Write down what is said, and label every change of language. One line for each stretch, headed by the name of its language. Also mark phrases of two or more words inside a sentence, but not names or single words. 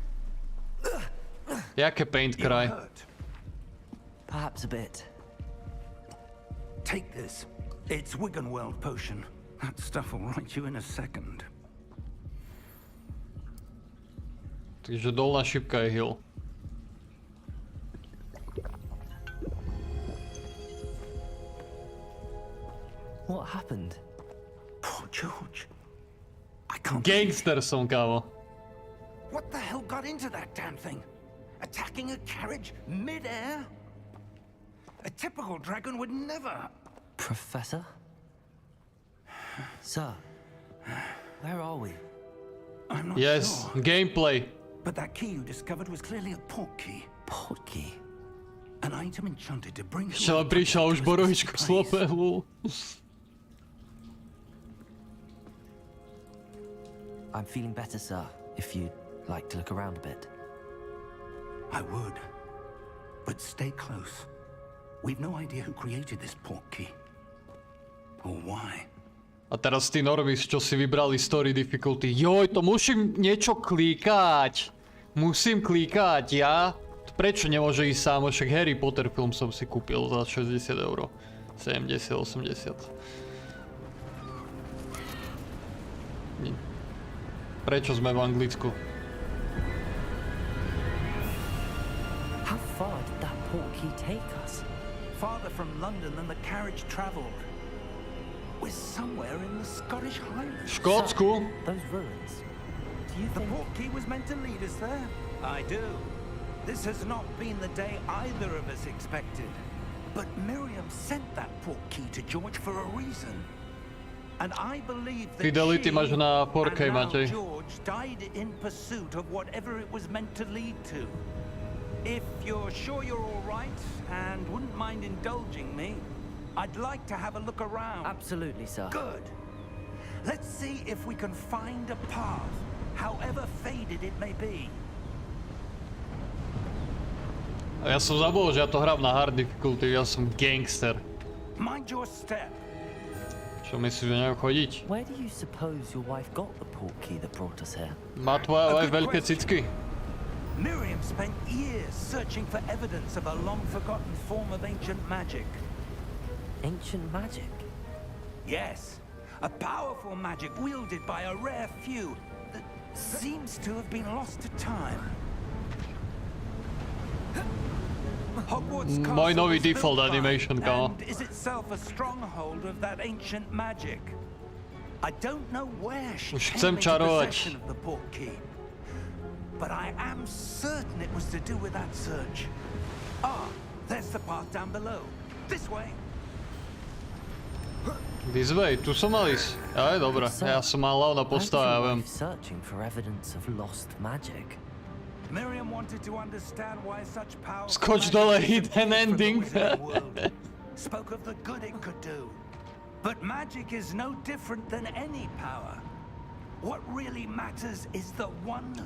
English: Jaké paint You're cry. hurt. Perhaps a bit. Take this. It's Wiggenweld potion. That stuff will right you in a second.
Slovak: Takže dolná šipka je heal.
English: What happened? Poor George. I can't believe
Slovak: Gangster som, kámo.
English: What the hell got into that damn thing? Attacking a carriage mid-air? A typical dragon would never. Professor? Sir, where are we? I'm not Yes, sure. gameplay. But that key you discovered was clearly a port key. Portkey. An item enchanted to bring
Slovak: Ešte len prišla už borovičku slopelu.
English: I'm feeling better, sir, if you'd like to look around a bit. I would. But stay close. We've no idea who created this port key. Or why.
Slovak: A teraz tí normies, čo si vybrali
English: story difficulty.
Slovak: Joj, to musím niečo klikať. Musím klikať, ja? Prečo nemôže ísť sám? Však Harry Potter film som si kúpil za 60 €. 70, 80. Prečo sme v Anglicku?
English: How far did that portkey take us? Farther from London than the carriage travelled. We're somewhere in the Scottish Highlands.
Slovak: V Škótsku?
English: Those ruins. Do you The think... port key was meant to lead us there. I do. This has not been the day either of us expected. But Miriam sent that port key to George for a reason. And I believe that Fidelity she
Slovak: máš na 4K,
English: and now Matej. George died in pursuit of whatever it was meant to lead to. If you're sure you're all right and wouldn't mind indulging me, I'd like to have a look around. Absolutely, sir. Good. Let's see if we can find a path, however faded it may be.
Slovak: A ja som zabudol, že ja to hrám na
English: hard difficulty,
Slovak: ja som gangster.
English: Mind your step.
Slovak: Čo myslíš, že neviem chodiť?
English: Where do you suppose your wife got the portkey that brought us here?
Slovak: Má tvoja A aj
English: good
Slovak: veľké
English: question.
Slovak: cicky?
English: Miriam spent years searching for evidence of a long-forgotten form of ancient magic. Ancient magic? Yes, a powerful magic wielded by a rare few that seems to have been lost to time. Hogwarts
Slovak: Môj
English: Castle
Slovak: nový
English: was built
Slovak: default by animation, kámo.
English: and is itself a stronghold of that ancient magic. I don't know where she
Slovak: Už
English: came
Slovak: chcem
English: into
Slovak: čarovať.
English: possession of the portkey, but I am certain it was to do with that search. Ah, there's the path down below. This way. This way,
Slovak: tu som mal ísť. Aj, dobré, ja som mal hlavná postava, ja viem.
English: Searching for evidence of lost magic. Miriam wanted to understand why such power.
Slovak: Skoč dole,
English: hidden ending. Spoke of the good it could do. But magic is no different than any power. What really matters is the one who